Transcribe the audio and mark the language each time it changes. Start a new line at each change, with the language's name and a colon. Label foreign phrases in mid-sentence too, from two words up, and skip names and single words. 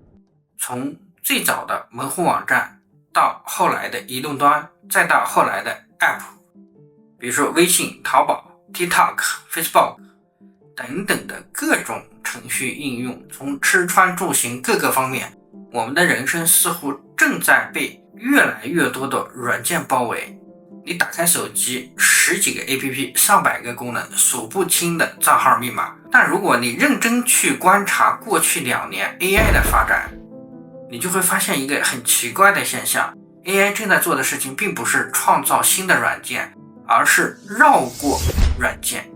Chinese: 從最早的门戶網站到後來的移动端，再到後来的 App， 比如说微信、淘宝、TikTok、Facebook 等等的各种程序应用，从吃穿住行各个方面，我们的人生似乎正在被越来越多的软件包圍。你打開手機，10幾個 APP， 上百個功能，數不清的賬號密碼。但如果你認真去觀察過去2年 AI 的發展，你就會發現一個很奇怪的現象， AI 正在做的事情並不是創造新的軟件，而是繞過軟件。